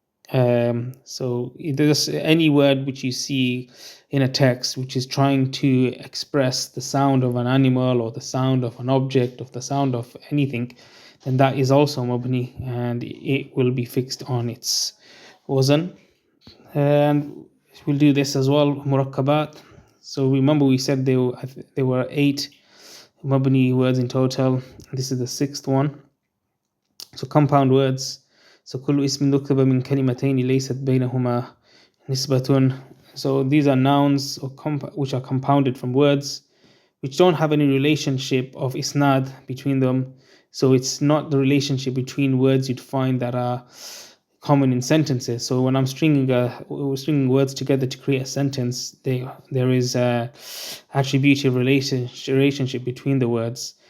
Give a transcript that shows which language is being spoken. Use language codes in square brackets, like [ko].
[en] So there's any word which you see in a text which is trying to express the sound of an animal, or the sound of an object, or the sound of anything, then that is also mabni, and it will be fixed on its wazn. And we'll do this as well, murakkabat. So remember we said there were 8 mabni words in total. This is the 6th one. So compound words. [ar] So كل اسم نكتب من كلمتين ليست بينهما نسبة. [en] So these are nouns which are compounded from words which don't have any relationship of isnad between them. So it's not the relationship between words you'd find that are common in sentences. So when I'm stringing words together to create a sentence, there is a attributive relationship between the words.